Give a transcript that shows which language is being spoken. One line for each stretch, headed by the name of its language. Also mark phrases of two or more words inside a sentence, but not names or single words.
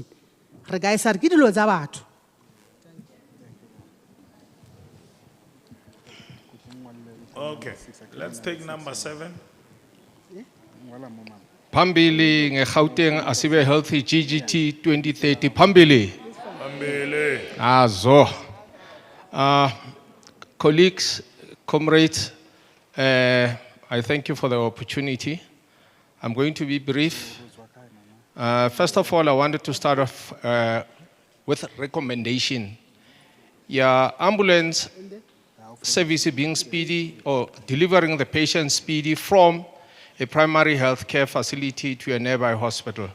Southern Sotho: Re ka isa re ke dilo tsa batho.
English: Okay, let's take number 7.
Zulu: Phambili ngeGauteng asibe healthy GGT 2030 phambili. Phambili. Azo.
English: Colleagues, comrades, I thank you for the opportunity. I'm going to be brief. First of all, I wanted to start off with a recommendation. Yeah, ambulance service being speedy or delivering the patient speedy from a primary health care facility to a nearby hospital.